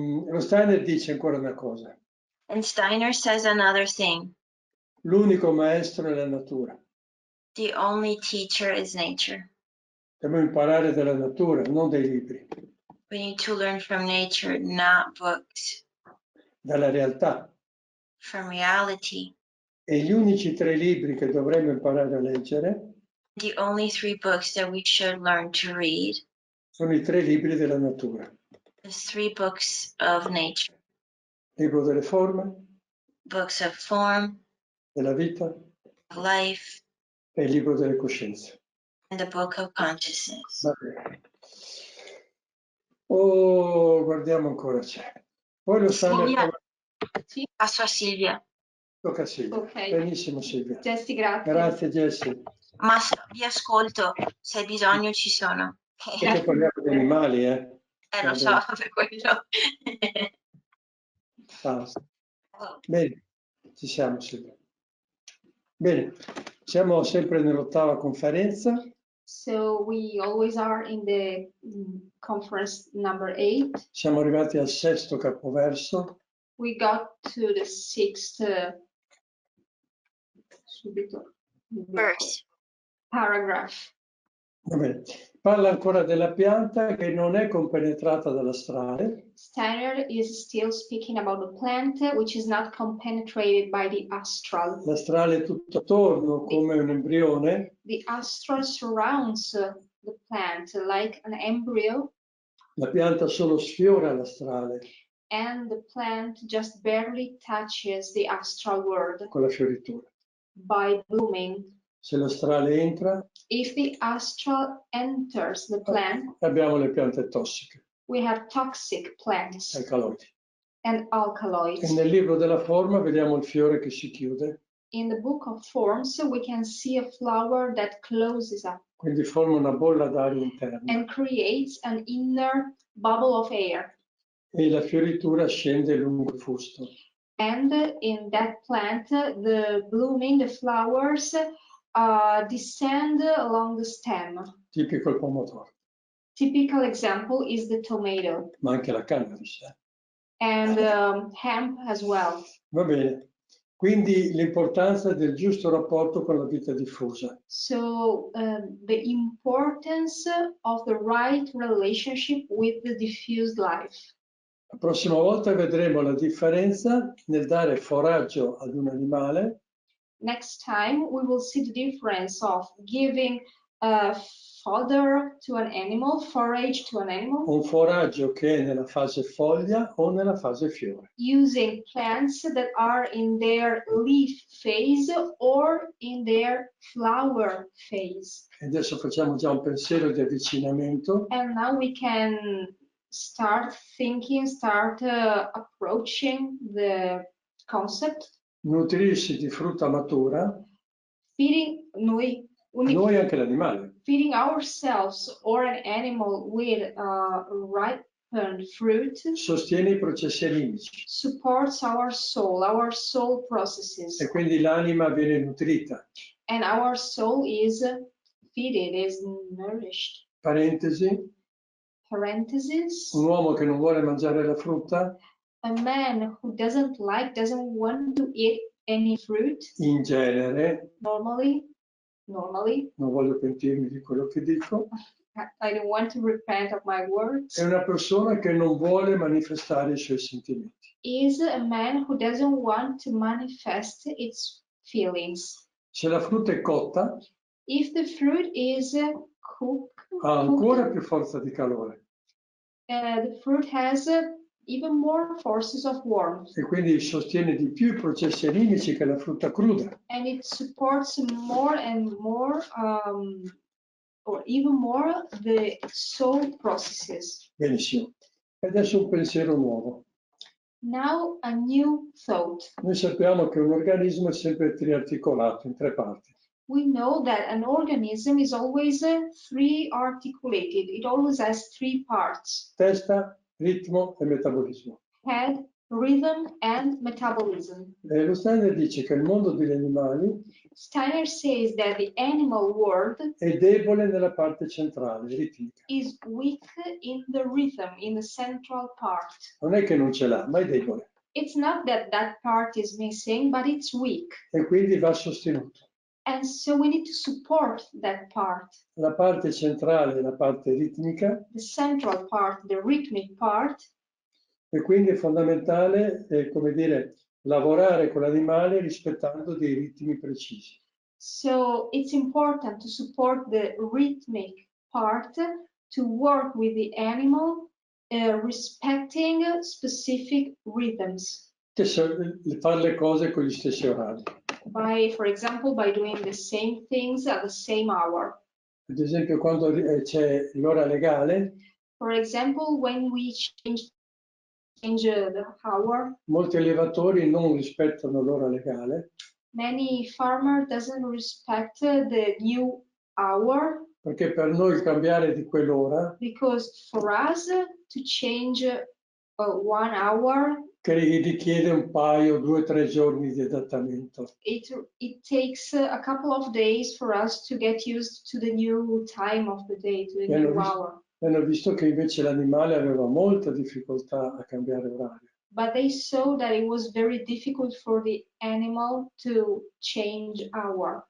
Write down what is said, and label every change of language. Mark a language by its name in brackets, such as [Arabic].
[Italian] Lo Steiner dice ancora una cosa. [English] And Steiner says another thing. [Italian] L'unico maestro è la natura. [English] The only teacher is nature. [Italian] Dobbiamo imparare dalla natura, non dai libri, [English] We need to learn from nature, not books, [Italian] dalla realtà. [English] from reality. [Italian] E gli unici 3 libri che dovremmo imparare a leggere [English] The only 3 books that we should learn to read [Italian] sono i 3 libri della natura. [English] is 3 books of nature. [Italian] Libro delle forme, [English] Books of form, [Italian] della vita [English] of life, [Italian] e il libro delle coscienze. [English] and the book of consciousness. [Italian] Va bene. Oh, guardiamo ancora c'è. Poi lo Silvia. Sì. Passo a Silvia. Tocca a Silvia. Ok. Benissimo Silvia. Jessie, grazie. Grazie Jessie. Ma vi ascolto, se hai bisogno ci sono. Perché parliamo di animali, Lo so, per quello. Basta. Bene, ci siamo Silvia. Bene, siamo sempre nell'8ª conferenza. [English] So we always are in the conference number 8. [Italian] Siamo arrivati al 6º capoverso. [English] We got to the 6th Verse. paragraph. [Italian] Va bene. Parla ancora della pianta che non è compenetrata dall'astrale. [English] Steiner is still speaking about the plant which is not compenetrated by the astral. [Italian] L'astrale è tutto attorno come un embrione. [English] The astral surrounds the plant like an embryo. [Italian] La pianta solo sfiora l'astrale. [English] And the plant just barely touches the astral world. [Italian] Con la fioritura. [English] By blooming. [Italian] Se l'astrale entra, [English] if the astral enters the plant, [Italian] abbiamo le piante tossiche. [English] We have toxic plants. [Italian] Alcaloidi. [English] And alkaloids. [Italian] E nel libro della forma vediamo il fiore che si chiude. [English] In the book of forms, we can see a flower that closes up. [Italian] Quindi forma una bolla d'aria interna. [English] And creates an inner bubble of air. [Italian] E la fioritura scende lungo il fusto. [English] And in that plant, the blooming, the flowers descend along the stem. [Italian] Tipico il pomodoro. [English] Typical example is the tomato. [Italian] Ma anche la cannabis. [English] And hemp as well. [Italian] Va bene. Quindi l'importanza del giusto rapporto con la vita diffusa. [English] So the importance of the right relationship with the diffused life. [Italian] La prossima volta vedremo la differenza nel dare foraggio ad un animale. [English] Next time we will see the difference of giving fodder to an animal, forage to an animal. [Italian] Un foraggio che è nella fase foglia o nella fase fiore. [English] Using plants that are in their leaf phase or in their flower phase. [Italian] E adesso facciamo già un pensiero di avvicinamento. [English] And now we can start thinking, approaching the concept. [Italian] Nutrirsi di frutta matura. [English] Feeding [Italian] Noi anche l'animale. [English] Feeding ourselves or an animal with ripened fruit [Italian] Sostiene i processi animici. [English] supports our soul processes. [Italian] E quindi l'anima viene nutrita. [English] And our soul is feeded, is nourished. [Italian] Parentesi. [English] Parenthesis. [Italian] Un uomo che non vuole mangiare la frutta. [English] A man who doesn't want to eat any fruit. [Italian] In genere. [English] Normally. [Italian] Non voglio pentirmi di quello che dico. [English] I don't want to repent of my words. [Italian] È una persona che non vuole manifestare i suoi sentimenti. [English] Is a man who doesn't want to manifest its feelings. [Italian] Se la frutta è cotta, [English] if the fruit is cooked, [Italian] ha ancora più forza di calore. [English] The fruit has even more forces of warmth. [Italian] E quindi sostiene di più i processi animici che la frutta cruda. [English] And it supports more and more, or even more, the soul processes. [Italian] Benissimo. E adesso un pensiero nuovo. [English] Now a new thought. [Italian] Noi sappiamo che un organismo è sempre triarticolato in 3 parti. [English] We know that an organism is always three articulated. It always has 3 parts. [Italian] Testa, ritmo e metabolismo. [English] Head, rhythm, and metabolism. [Italian] Lo Steiner dice che il mondo degli animali [English] Steiner says that the animal world [Italian] è debole nella parte centrale, ritmica. [English] is weak in the rhythm, in the central part. [Italian] Non è che non ce l'ha, ma è debole. [English] It's not that that part is missing, but it's weak. [Italian] E quindi va sostenuto. [English] And so we need to support that part. [Italian] La parte centrale è la parte ritmica. [English] The central part, the rhythmic part. [Italian] E quindi è fondamentale, come dire, lavorare con l'animale rispettando dei ritmi precisi. [English] So it's important to support the rhythmic part, to work with the animal, respecting specific rhythms. [Italian] Fare le cose con gli stessi orari. [English] For example, by doing the same things at the same hour. [Italian] Ad esempio, quando c'è l'ora legale, [English] for example, when we change the hour, [Italian] molti allevatori non rispettano l'ora legale. [English] Many farmer doesn't respect the new hour. [Italian] Perché per noi cambiare di quell'ora, [English] because for us to change 1 hour, [Italian] che richiede un paio, 2 o 3 giorni di adattamento. [English] It takes a couple of days for us to get used to the new time of the day, to the new hour. [Italian] Hanno visto che invece l'animale aveva molta difficoltà a cambiare orario. [English] But they saw that it was very difficult for the animal to change hour.